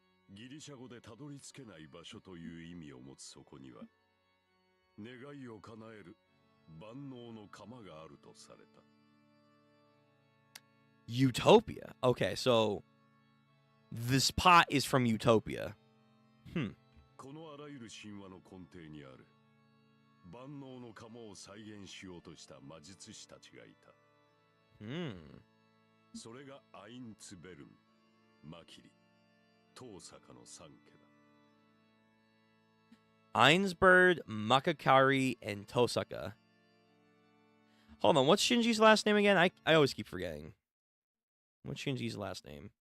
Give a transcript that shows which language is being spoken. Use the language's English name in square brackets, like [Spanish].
[Japanese] ギリシャ語でたどり着けない場所という意味を持つそこには、願いを叶える万能の鎌があるとされた。 [English] Utopia. Okay, so this pot is from Utopia. [Japanese] このあらゆる神話の根底にある万能の鎌を再現しようとした魔術師たちがいた。それがアインツベルン、マキリ、遠坂の三家だ。 [English] Einsberg, Makakari, and Tosaka. Hold on, what's Shinji's last name again? I always keep forgetting. What's Shinji's last name?